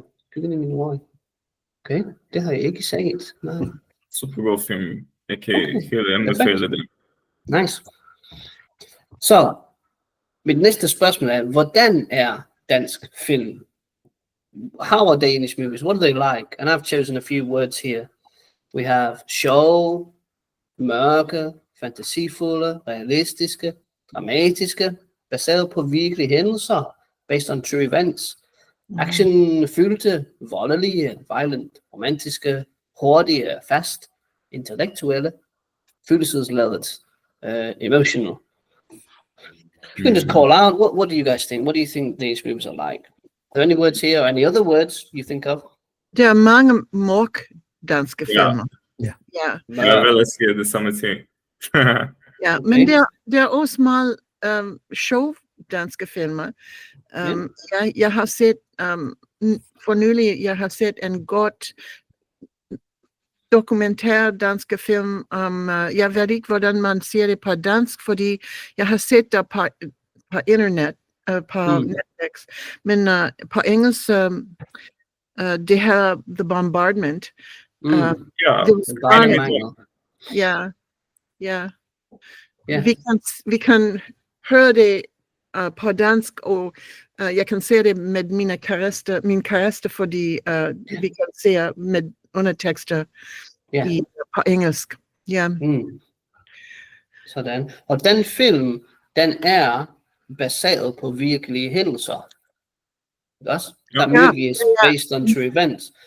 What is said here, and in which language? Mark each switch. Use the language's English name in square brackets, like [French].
[Danish] Skyggen i mit røg. Okay, det har jeg ikke set. Nej. Supergod film. Jeg kan helt anbefale det. Nice. Så, mit næste spørgsmål er, hvordan er dansk film? [English] How are Danish movies? What do they like? And I've chosen a few words here. We have show, [Danish] mørke, fantasifulde, realistiske, dramatiske, baseret på virkelige hændelser, [English] based on true events. [Danish] Actionfyldte, voldelige, violent, romantiske, hurtige, fast, intellektuelle, følelsesladet, emotional. [English] You can just call out, what do you guys think? What do you think these movies are like? Are there any words here or any other words you think of? [Danish] Der er mange mørk danske filmer. Ja. Ja. Jeg vil også sige det samme ting. Ja, men der er også meget sjov danske filmer. Jeg har set for nylig, jeg har set en godt dokumentær danske film om, jeg ved ikke, hvordan man siger det på dansk, fordi jeg har set det på internet, på Netflix, men på engelsk, det her The Bombardment. Ja, Det var Ja. Ja. Vi kan høre det på dansk, og jeg kan se det med min kæreste, fordi vi kan se med undertekster på engelsk. Ja. Sådan. Og den film, den er baseret på virkelige hændelser. [English] That movie is based on true events.